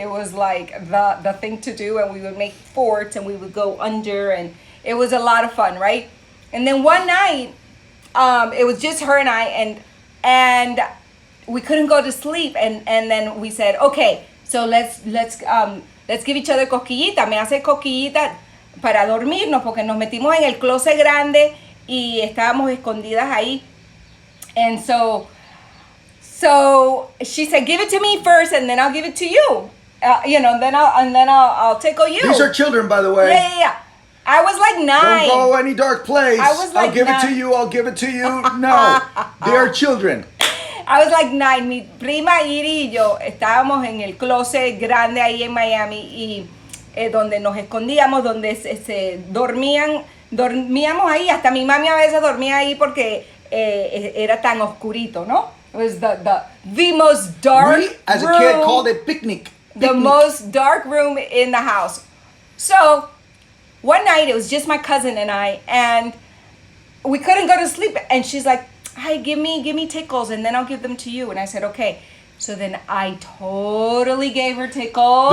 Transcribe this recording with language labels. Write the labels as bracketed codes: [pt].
[en] It was like the thing to do, and we would make forts and we would go under, and it was a lot of fun, right? And then one night, it was just her and I, and we couldn't go to sleep, and then we said, okay, so let's give each other cosquillita. [es] Me hace cosquillita para dormirnos porque nos metimos en el closet grande y estábamos escondidas ahí. [en] And so she said, "Give it to me first, and then I'll give it to you. Then I'll tickle you." These are children, by the way. Yeah. I was like 9. Don't go any dark place. I was like I'll give it to 9. you. I'll give it to you. No, they are children. I was like 9. [es] Mi prima Iri y yo estábamos en el closet grande ahí en Miami y donde nos escondíamos, donde se dormíamos ahí. Hasta mi mami a veces dormía ahí porque era tan oscurito, ¿no? [en] It was the most dark We, as a room, kid, called it picnic. the most dark room in the house. So one night it was just my cousin and I, and we couldn't go to sleep. And she's like, "Hi, give me tickles, and then I'll give them to you." And I said, "Okay." So then I totally gave her tickles.